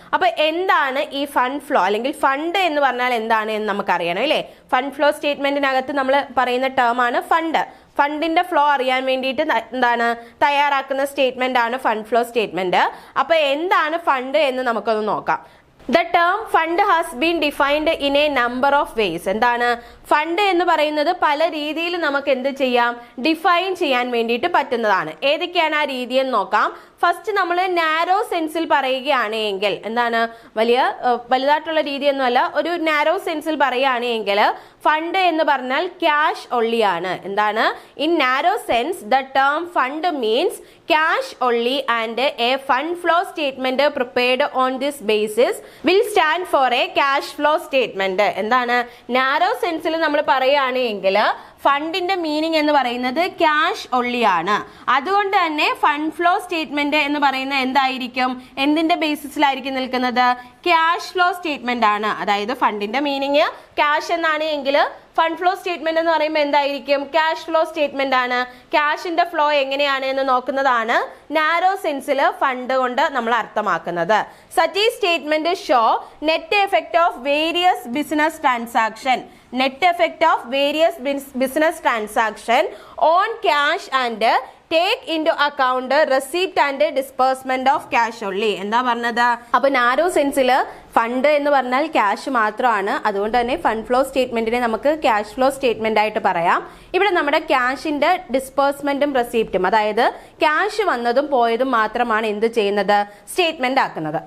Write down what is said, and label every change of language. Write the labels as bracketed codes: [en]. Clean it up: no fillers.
[ml] അപ്പൊ എന്താണ് ഈ ഫണ്ട് ഫ്ലോ അല്ലെങ്കിൽ ഫണ്ട് എന്ന് പറഞ്ഞാൽ എന്താണ് എന്ന് നമുക്കറിയണം അല്ലേ. ഫണ്ട് ഫ്ലോ സ്റ്റേറ്റ്മെന്റിനകത്ത് നമ്മൾ പറയുന്ന ടേം ആണ് ഫണ്ട്. ഫണ്ടിന്റെ ഫ്ലോ അറിയാൻ വേണ്ടിയിട്ട് എന്താണ് തയ്യാറാക്കുന്ന സ്റ്റേറ്റ്മെന്റ് ആണ് ഫണ്ട് ഫ്ലോ സ്റ്റേറ്റ്മെന്റ്. അപ്പൊ എന്താണ് ഫണ്ട് എന്ന് നമുക്കൊന്ന് നോക്കാം. [en] The term fund has been defined in a number of ways. [ml] എന്താണ് ഫണ്ട് എന്ന് പറയുന്നത്? പല രീതിയിൽ നമുക്ക് എന്ത് ചെയ്യാം, ഡിഫൈൻ ചെയ്യാൻ വേണ്ടിയിട്ട് പറ്റുന്നതാണ്. ഏതൊക്കെയാണ് ആ രീതി എന്ന് നോക്കാം. ഫസ്റ്റ് നമ്മൾ നാരോ സെൻസിൽ പറയുകയാണെങ്കിൽ എന്താണ്, വലുതായിട്ടുള്ള രീതിയൊന്നുമല്ല, ഒരു നാരോ സെൻസിൽ പറയുകയാണെങ്കിൽ ഫണ്ട് എന്ന് പറഞ്ഞാൽ ക്യാഷ് ഒള്ളിയാണ്. എന്താണ്? [en] In narrow sense the term fund means cash only and a fund flow statement prepared on this basis will stand for a cash flow statement. [ml] എന്താണ്? നാരോ സെൻസിൽ നമ്മൾ പറയുകയാണെങ്കിൽ ഫണ്ടിന്റെ മീനിങ് എന്ന് പറയുന്നത് ക്യാഷ് ഒള്ളിയാണ്. അതുകൊണ്ട് തന്നെ ഫണ്ട് ഫ്ലോ സ്റ്റേറ്റ്മെന്റ് എന്ന് പറയുന്നത് എന്തായിരിക്കും, എന്തിന്റെ ബേസിസിലായിരിക്കും നിൽക്കുന്നത്? ക്യാഷ് ഫ്ലോ സ്റ്റേറ്റ്മെന്റ് ആണ്. അതായത് ഫണ്ടിന്റെ മീനിങ് ക്യാഷ് എന്നാണ് എങ്കിൽ ഫണ്ട് ഫ്ലോ സ്റ്റേറ്റ്മെന്റ് എന്ന് പറയുമ്പോൾ എന്തായിരിക്കും? ക്യാഷ് ഫ്ലോ സ്റ്റേറ്റ്മെന്റ് ആണ്. ക്യാഷിന്റെ ഫ്ലോ എങ്ങനെയാണ് എന്ന് നോക്കുന്നതാണ് നാരോ സെൻസിൽ ഫണ്ട് കൊണ്ട് നമ്മൾ അർത്ഥമാക്കുന്നത്. [en] Such statement show net effect of various business transaction. Net effect of various business transaction on cash and take into account receipt and disbursement of cash only. [ml] എന്താ പറഞ്ഞത്? അപ്പൊ നാരോ സെൻസിൽ ഫണ്ട് എന്ന് പറഞ്ഞാൽ cash മാത്രമാണ്. അതുകൊണ്ട് തന്നെ ഫണ്ട് ഫ്ലോ സ്റ്റേറ്റ്മെന്റിനെ നമുക്ക് cash flow statement ആയിട്ട് പറയാം. ഇവിടെ നമ്മുടെ ക്യാഷിന്റെ ഡിസ്പേഴ്സ്മെന്റും റെസിപ്റ്റും, അതായത് ക്യാഷ് വന്നതും പോയതും മാത്രമാണ് എന്ത് ചെയ്യുന്നത്, സ്റ്റേറ്റ്മെന്റ് ആക്കുന്നത്.